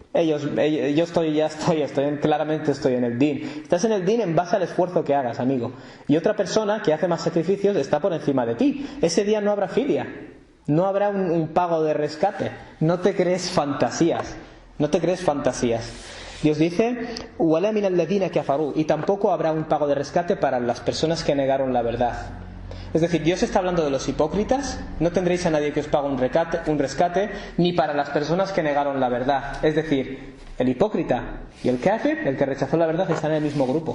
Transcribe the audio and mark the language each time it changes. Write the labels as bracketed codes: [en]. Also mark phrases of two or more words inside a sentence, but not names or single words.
[es] Claramente estoy en el din. Estás en el din en base al esfuerzo que hagas, amigo. Y otra persona que hace más sacrificios está por encima de ti. Ese día no habrá filia, no habrá un pago de rescate. No te crees fantasías. Dios dice, [ar] وَلَا مِنَ الَّذِينَ كَفَرُوا, [es] y tampoco habrá un pago de rescate para las personas que negaron la verdad. Es decir, Dios está hablando de los hipócritas, no tendréis a nadie que os pague un rescate, ni para las personas que negaron la verdad. Es decir, el hipócrita y el kafir, el que rechazó la verdad, están en el mismo grupo.